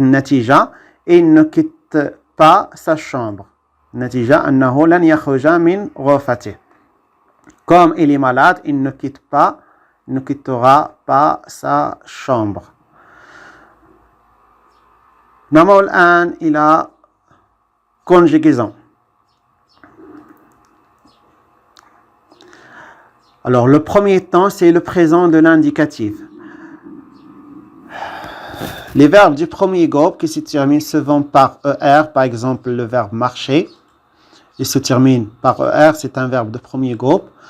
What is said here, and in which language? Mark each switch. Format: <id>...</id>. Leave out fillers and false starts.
<fr>النتيجة il ne quitte pas sa chambre.</fr> <ar>النتيجة أنه لن يخرج من غرفته.</ar> <fr>Comme il est malade, il ne quittera pas sa chambre.</fr> <ar>نمر الآن إلى conjugaison.</ar> <fr>Alors, le premier temps, c'est le présent de l'indicatif. Les verbes du premier groupe qui se terminent souvent par ER, par exemple le verbe marcher, il se termine par ER, c'est un verbe de premier groupe.</fr>